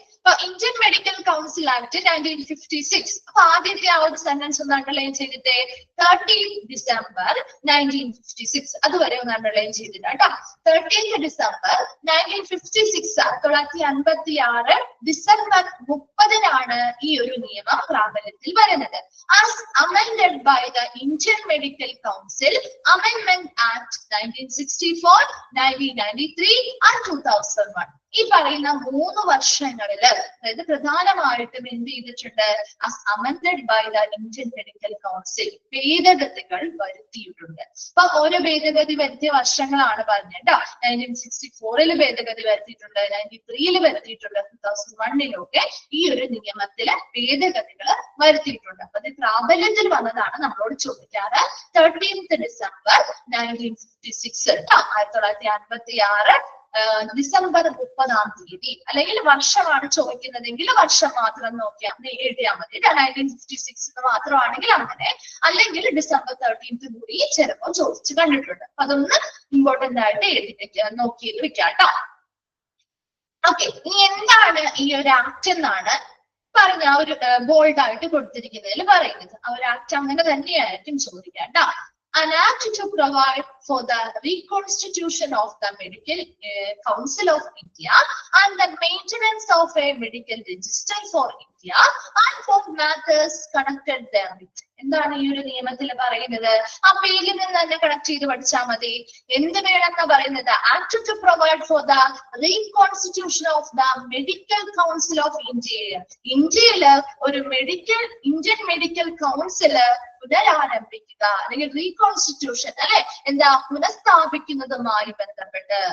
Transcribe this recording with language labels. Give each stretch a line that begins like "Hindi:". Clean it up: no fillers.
Malayalam: അപ്പൊ Indian medical council act 1956. അപ്പൊ ആദ്യത്തെ ആ ഒരു സെന്റൻസ് ഒന്ന് അണ്ടർലൈൻ ചെയ്തിട്ട് 13 ഡിസംബർ 1956 അതുവരെ ഒന്ന് അണ്ടർലൈൻ ചെയ്തിട്ട് കേട്ടോ. 13 ഡിസംബർ 1956 1956 ഡിസംബർ 30-നാണ് ഈ ഒരു നിയമം പ്രാബല്യത്തിൽ വരുന്നത്.
English: As amended by the Indian Medical Council Amendment Act 1964, 1993 and 2001.
Malayalam: ഈ പറയുന്ന 3 വർഷങ്ങളില് അതായത് പ്രധാനമായിട്ടും എന്ത് ചെയ്തിട്ടുണ്ട്?
English: as amended by the Indian Medical Council
Malayalam: ഭേദഗതികൾ വരുത്തിയിട്ടുണ്ട്. അപ്പൊ ഓരോ ഭേദഗതി വരുത്തിയ വർഷങ്ങളാണ് പറഞ്ഞത്. 1964 ഭേദഗതി വരുത്തിയിട്ടുണ്ട്, 93 വരുത്തിയിട്ടുണ്ട്, 2001 ഈ ഒരു നിയമത്തില് ഭേദഗതികൾ വരുത്തിയിട്ടുണ്ട്. അപ്പൊ അത് പ്രാബല്യത്തിൽ വന്നതാണ് നമ്മളോട് ചോദിക്കാറ്. 13 ഡിസംബർ 1956 1956 ഡിസംബർ 30 അല്ലെങ്കിൽ വർഷമാണ് ചോദിക്കുന്നതെങ്കിൽ വർഷം മാത്രം നോക്കിയാൽ എഴുതിയാൽ മതി. 1956 മാത്രമാണെങ്കിൽ അങ്ങനെ, അല്ലെങ്കിൽ ഡിസംബർ 13 കൂടി ചിലപ്പോൾ ചോദിച്ചു കണ്ടിട്ടുണ്ട്. അപ്പൊ അതൊന്ന് ഇമ്പോർട്ടന്റ് ആയിട്ട് എഴുതി നോക്കി വെക്കാം കേട്ടോ. ഓക്കെ, ഇനി എന്താണ് ഈ ഒരു ആക്ട് എന്നാണ് പറഞ്ഞ ആ ഒരു ബോൾഡ് ആയിട്ട് കൊടുത്തിരിക്കുന്നതിൽ പറയുന്നത്. ആ ഒരു ആക്ട് അങ്ങനെ തന്നെയായിരിക്കും ചോദിക്കാം കേട്ടോ.
English: An act to provide for the reconstitution of the Medical Council of India and the maintenance of a medical register for India and for matters connected therewith.
Malayalam: എന്താണ് ഈ ഒരു നിയമത്തിൽ പറയുന്നത്? ആ പേരിൽ നിന്ന് തന്നെ കണക്ട് ചെയ്ത് പഠിച്ചാൽ മതി. എന്ത് വേണമെന്നാ പറയുന്നത്?
English: Act to provide for the reconstitution of the Medical Council of India.
Malayalam: ഇന്ത്യയില് ഒരു ഇന്ത്യൻ മെഡിക്കൽ കൗൺസില് പുനരാരംഭിക്കുക അല്ലെങ്കിൽ റീകോൺസ്റ്റിറ്റ്യൂഷൻ അല്ലെ എന്താ പുനഃസ്ഥാപിക്കുന്നതുമായി ബന്ധപ്പെട്ട്.